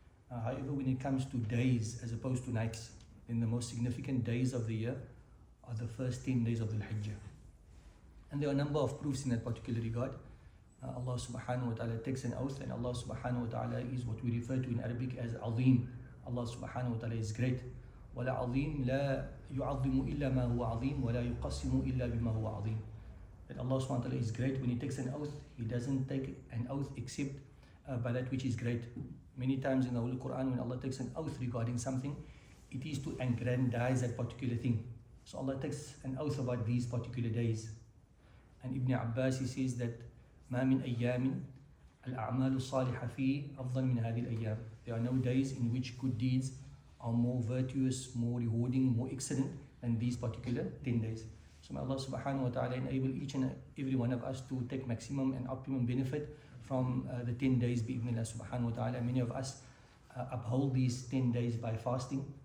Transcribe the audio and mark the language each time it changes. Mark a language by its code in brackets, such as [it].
[en] However, when it comes to days as opposed to nights, then the most significant days of the year are the first 10 days of the Hijjah. And there are a number of proofs in that particular regard. Allah subhanahu wa ta'ala takes an oath, and Allah subhanahu wa ta'ala is what we refer to in Arabic as Azim. Allah subhanahu wa ta'ala is great. [ar] ولا عظيم لا يعظم إلا ما هو عظيم ولا يقسم إلا بما هو عظيم. [en] That Allah subhanahu wa ta'ala is great. When He takes an oath, He doesn't take an oath except by that which is great. Many times in the Holy Quran, when Allah takes an oath regarding something, it is to aggrandize that particular thing. So Allah takes an oath about these particular days. And Ibn Abbas, he says that [ar] ما من أيام الأعمال الصالحة فيه أفضل من هذه الأيام. [en] There are no days in which good deeds are more virtuous, more rewarding, more excellent than these particular 10 days. So may Allah subhanahu wa ta'ala enable each and every one of us to take maximum and optimum benefit from the 10 days bi'idhnillah subhanahu wa ta'ala. Many of us uphold these 10 days by fasting.